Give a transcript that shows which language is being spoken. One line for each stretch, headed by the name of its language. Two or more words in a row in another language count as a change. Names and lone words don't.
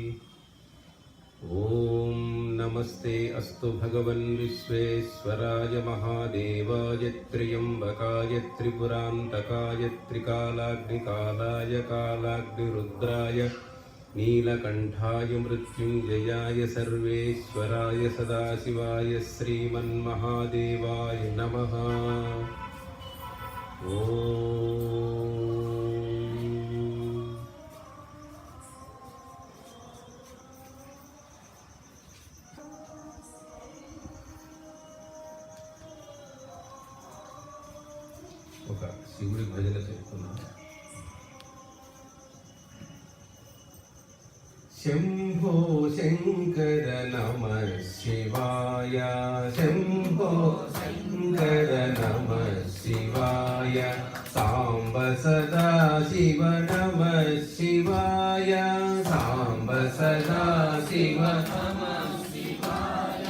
Sanskrit: ॐ नमस्ते अस्तु भगवन् विश्वेश्वराय महादेवाय त्र्यम्बकाय त्रिपुरान्तकाय त्रिकालाग्निकालाय कालाग्निरुद्राय नीलकण्ठाय मृत्युञ्जयाय सर्वेश्वराय सदाशिवाय श्रीमन्महादेवाय नमः।
Telugu: ॐ ఒక శివుడి భజన చెప్తున్నా।
Sanskrit: शंभो शंकर नमः शिवाय शंभो शंकर नमः शिवाय सांब सदा शिव नमः शिवाय सांब सदा शिव नमः शिवाय।